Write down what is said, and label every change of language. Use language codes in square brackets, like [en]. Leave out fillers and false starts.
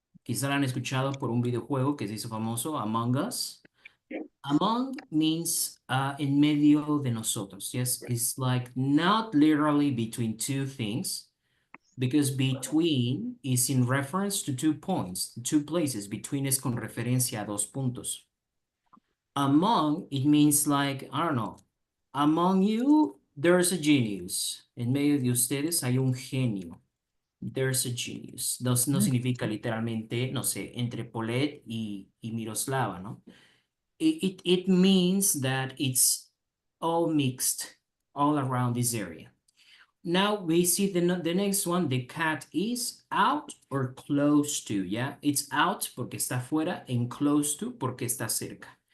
[es] Quizá la han escuchado por un videojuego que se hizo famoso, Among Us. [en] Among means [es] en medio de nosotros. [en] Yes, it's like not literally between 2 things, because between is in reference to 2 points, 2 places. [es] Between es con referencia a 2 puntos. [en] Among, it means like, I don't know, among you, there's a genius. [es] En medio de ustedes hay un genio. [en] There's a genius. [es] No, no significa literalmente, no sé, entre Paulette y Miroslava, ¿no? [en] It means that it's all mixed all around this area. Now we see the next one. The cat is out or close to, yeah? It's out [es] porque está fuera [en] and close to [es] porque está cerca.